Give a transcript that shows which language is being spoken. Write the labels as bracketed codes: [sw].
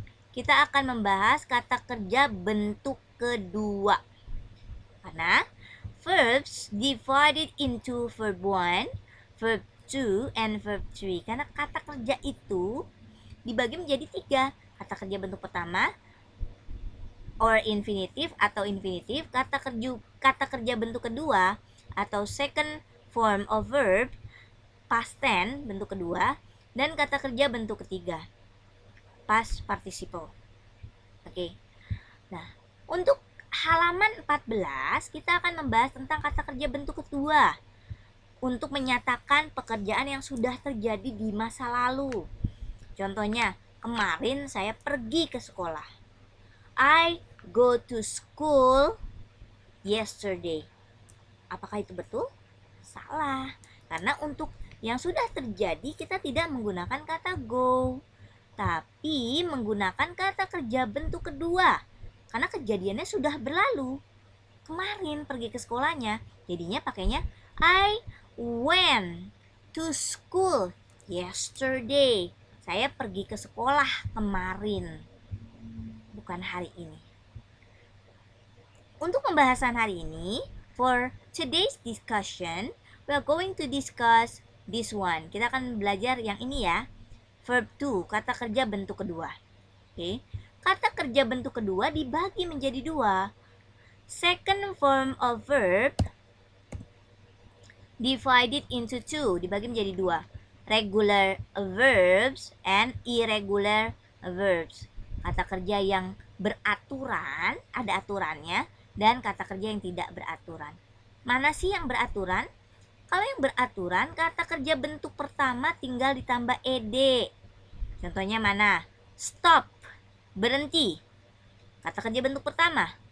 [id] Kita akan membahas kata kerja bentuk kedua. Karena [en] verbs divided into verb 1, verb 2, and verb 3. [id] Karena kata kerja itu dibagi menjadi 3. Kata kerja bentuk pertama, [en] or infinitive [id] atau infinitive, kata kerja bentuk kedua atau [en] second form of verb, past tense [id] bentuk kedua, dan kata kerja bentuk ketiga, [en] past participle. [id] Oke. Nah, untuk halaman 14 kita akan membahas tentang kata kerja bentuk kedua untuk menyatakan pekerjaan yang sudah terjadi di masa lalu. Contohnya, kemarin saya pergi ke sekolah. [en] I go to school yesterday. [id] Apakah itu betul? Salah. Karena untuk yang sudah terjadi kita tidak menggunakan kata go, tapi menggunakan kata kerja bentuk kedua. Karena kejadiannya sudah berlalu. Kemarin pergi ke sekolahnya, jadinya pakainya [en] I went to school yesterday. [id] Saya pergi ke sekolah kemarin, bukan hari ini. Untuk pembahasan hari ini, [en] for today's discussion, we are going to discuss this one. [id] Kita akan belajar yang ini ya. Verb 2, kata kerja bentuk kedua. Oke. Kata kerja bentuk kedua dibagi menjadi 2. [en] Second form of verb divided into 2, [id] dibagi menjadi 2. [en] Regular verbs and irregular verbs. [id] Kata kerja yang beraturan, ada aturannya, dan kata kerja yang tidak beraturan. Mana sih yang beraturan? Kalau yang beraturan, kata kerja bentuk pertama tinggal ditambah ed. Contohnya mana? Stop, berhenti. Kata kerja bentuk pertama.